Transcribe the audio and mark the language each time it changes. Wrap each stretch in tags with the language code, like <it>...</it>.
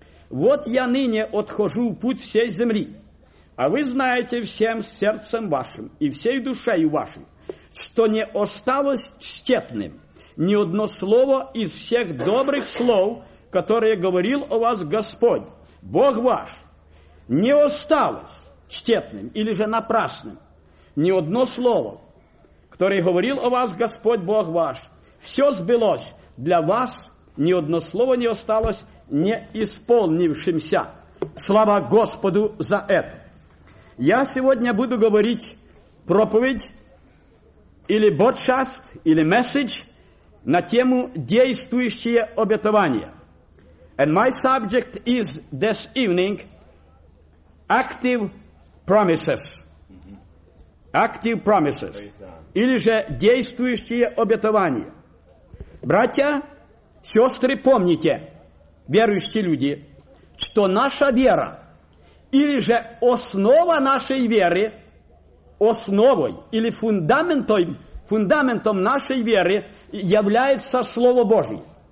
<ru>Вот я ныне отхожу в путь всей земли, а вы знаете всем сердцем вашим и всей душею вашей, что не осталось тщетным ни одно слово из всех добрых слов, которые говорил о вас Господь, Бог ваш, не осталось тщетным или же напрасным ни одно слово, которое говорил о вас Господь, Бог ваш. Все сбылось для вас, ни одно слово не осталось не исполнившимся. Слава Господу за это. Я сегодня буду говорить проповедь или ботшафт, или месседж на тему «Действующие обетования».</ru> <en>And my subject is this evening active promises. Active promises.</en> <ru>Или же действующие обетования. Братья, сестры, помните, верующие люди, что наша вера или же основа нашей веры, основой или фундаментом, фундаментом нашей веры является Слово Божье.</ru>